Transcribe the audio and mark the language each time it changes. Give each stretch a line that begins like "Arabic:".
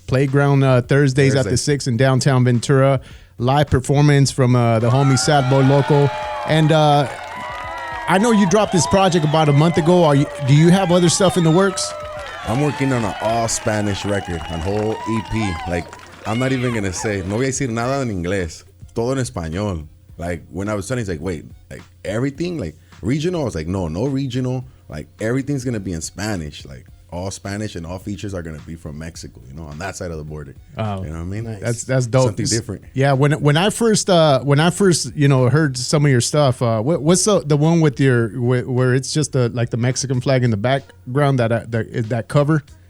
English: Playground Thursdays at the 6 in downtown Ventura. Live performance from the homie Sad Boy Loko. And I know you dropped this project about a month ago. Do you have other stuff in the works? I'm working on an all Spanish record, a whole EP. Like, I'm not even gonna say,
Spanish: no voy a decir nada en inglés, todo en español.
English: Like, when I was telling, he's like, wait, like everything, like regional. I was like, no regional. Like, everything's gonna be in Spanish, like all Spanish, and all features are gonna be from Mexico. You know, on that side of the border. Oh, you know what I mean? That's dope. Something different. Yeah. When I first heard some of your stuff, what's the one with where it's just like the Mexican flag in the background that cover?